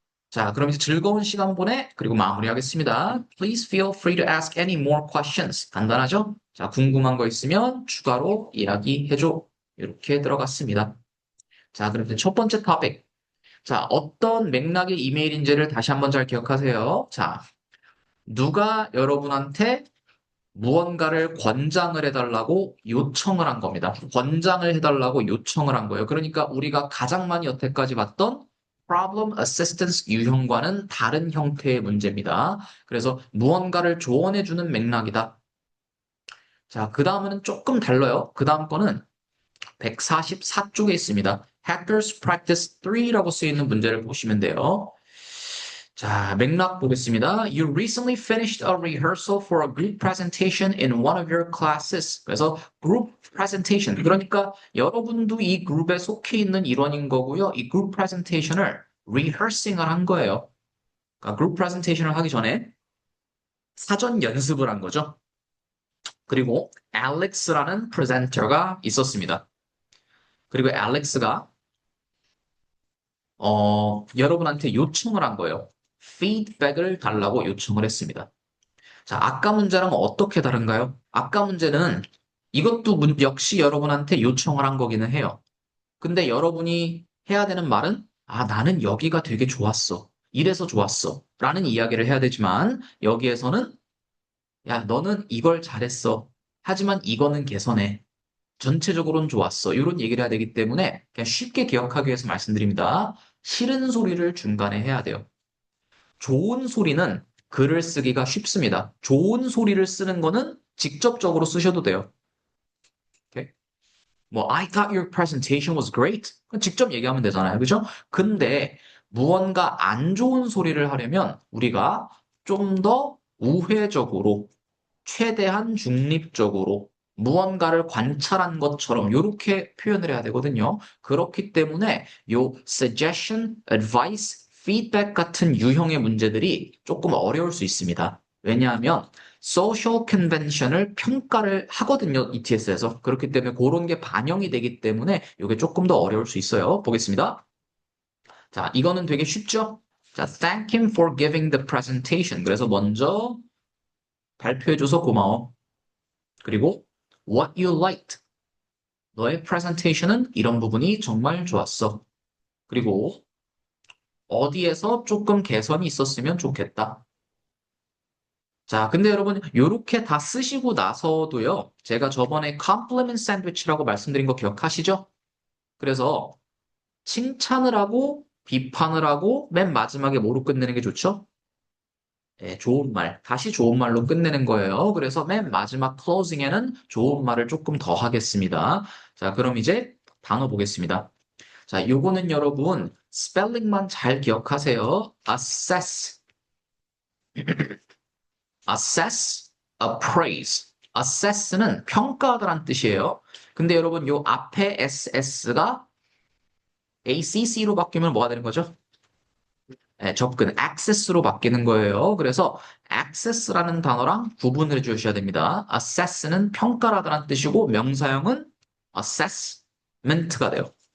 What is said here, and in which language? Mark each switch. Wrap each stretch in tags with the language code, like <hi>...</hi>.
<ko>자, 그럼 이제 즐거운 시간 보내. 그리고 마무리하겠습니다.</ko> <en>Please feel free to ask any more questions.</en> <ko>간단하죠? 자, 궁금한 거 있으면 추가로 이야기해줘. 이렇게 들어갔습니다. 자, 그럼 이제 첫 번째 토픽. 자, 어떤 맥락의 이메일인지를 다시 한번 잘 기억하세요. 자, 누가 여러분한테 무언가를 권장을 해달라고 요청을 한 겁니다. 권장을 해달라고 요청을 한 거예요. 그러니까 우리가 가장 많이 여태까지 봤던 problem assistance 유형과는 다른 형태의 문제입니다. 그래서 무언가를 조언해주는 맥락이다. 자, 그 다음은 조금 달라요. 그 다음 거는 144쪽에 있습니다. Hackers Practice 3라고 쓰여 있는 문제를 보시면 돼요. 자, 맥락 보겠습니다.</ko> <en>You recently finished a rehearsal for a group presentation in one of your classes.</en> <ko>그래서 group presentation. 그러니까 여러분도 이 그룹에 속해 있는 일원인 거고요. 이 group presentation을 rehearsing을 한 거예요. 그러니까 group presentation을 하기 전에 사전 연습을 한 거죠. 그리고 Alex라는 프레젠터가 있었습니다. 그리고 Alex가 여러분한테 요청을 한 거예요. 피드백을 달라고 요청을 했습니다. 자, 아까 문제랑 어떻게 다른가요? 아까 문제는 이것도 역시 여러분한테 요청을 한 거기는 해요. 근데 여러분이 해야 되는 말은, 아, 나는 여기가 되게 좋았어. 이래서 좋았어. 라는 이야기를 해야 되지만, 여기에서는, 야, 너는 이걸 잘했어. 하지만 이거는 개선해. 전체적으로는 좋았어. 이런 얘기를 해야 되기 때문에, 그냥 쉽게 기억하기 위해서 말씀드립니다. 싫은 소리를 중간에 해야 돼요. 좋은 소리는 글을 쓰기가 쉽습니다. 좋은 소리를 쓰는 거는 직접적으로 쓰셔도 돼요. 오케이?</ko> <en>뭐, I thought your presentation was great.</en> <ko>그건 직접 얘기하면 되잖아요. 그죠? 근데 무언가 안 좋은 소리를 하려면 우리가 좀 더 우회적으로, 최대한 중립적으로, 무언가를 관찰한 것처럼 이렇게 표현을 해야 되거든요. 그렇기 때문에 요 suggestion, advice, feedback 같은 유형의 문제들이 조금 어려울 수 있습니다. 왜냐하면 social convention을 평가를 하거든요, ETS에서. 그렇기 때문에 그런 게 반영이 되기 때문에 이게 조금 더 어려울 수 있어요. 보겠습니다. 자, 이거는 되게 쉽죠?</ko> <en>자, thank him for giving the presentation.</en> <ko>그래서 먼저 발표해줘서 고마워.</ko> <en>그리고 what you liked.</en> <ko>너의 프레젠테이션은 이런 부분이 정말 좋았어. 그리고 어디에서 조금 개선이 있었으면 좋겠다. 자, 근데 여러분, 요렇게 다 쓰시고 나서도요, 제가 저번에 compliment sandwich라고 말씀드린 거 기억하시죠? 그래서 칭찬을 하고 비판을 하고 맨 마지막에 뭐로 끝내는 게 좋죠? 네, 좋은 말. 다시 좋은 말로 끝내는 거예요. 그래서 맨 마지막 클로징에는 좋은 말을 조금 더 하겠습니다. 자, 그럼 이제 단어 보겠습니다. 자, 요거는 여러분 스펠링만 잘 기억하세요.</ko> <en>assess, assess, appraise.</en> <ko>assess는 평가하다란 뜻이에요. 근데 여러분 요 앞에 ss가 acc로 바뀌면 뭐가 되는 거죠? 네, 접근, access로 바뀌는 거예요. 그래서 access라는 단어랑 구분을 해주셔야 됩니다. assess는 평가라는 뜻이고 명사형은 assessment가 돼요.</ko>